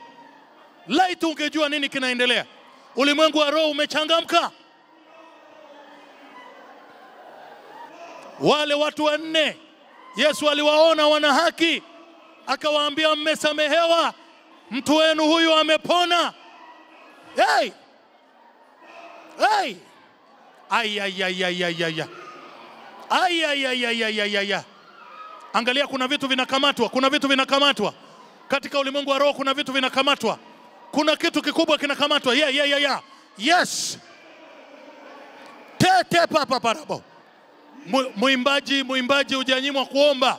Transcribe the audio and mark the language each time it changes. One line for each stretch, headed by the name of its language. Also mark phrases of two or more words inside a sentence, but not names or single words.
Swahili: Laiti ungejua nini kinaendelea. Ulimwengu wa roho umechangamka. Wale watu wanne Yesu aliwaona wana haki, akawaambia mmesamehewa, mtu wenu huyu amepona. Hey! Hey! Ay ay ay ay ay ay. Ay ay ay ay ay ay ay. Angalia, kuna vitu vinakamatwa, kuna vitu vinakamatwa. Katika ulimwengu wa roho kuna vitu vinakamatwa. Kuna kitu kikubwa kinakamatwa.
English: Yeah. Yes. Te papa parabo.
Swahili: Muimbaji hujanyimwa kuomba.